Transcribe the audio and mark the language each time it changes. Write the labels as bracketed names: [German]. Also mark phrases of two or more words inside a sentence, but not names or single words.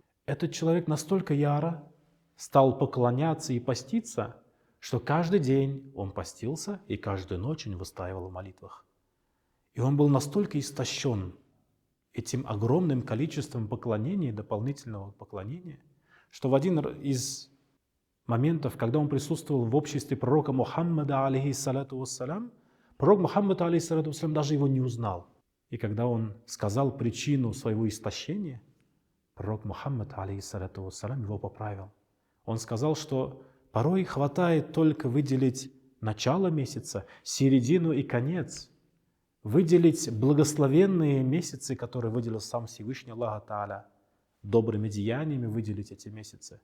[Russian] Этот человек настолько яро стал поклоняться и поститься, что каждый день он постился и каждую ночь он выстаивал в молитвах. И он был настолько истощен этим огромным количеством поклонений, дополнительного поклонения, что в один из моментов, когда он присутствовал в обществе пророка Мухаммада, [Arabic] عليه الصلاة والسلام, [Russian] пророк Мухаммад, [Arabic] عليه الصلاة والسلام, [Russian] даже его не узнал. И когда он сказал причину своего истощения, пророк Мухаммад, [Arabic] عليه الصلاة والسلام, [Russian] его поправил. Он сказал, что порой хватает только выделить начало месяца, середину и конец, выделить благословенные месяцы, которые выделил сам Всевышний Аллах Та'аля, добрыми деяниями выделить эти месяцы.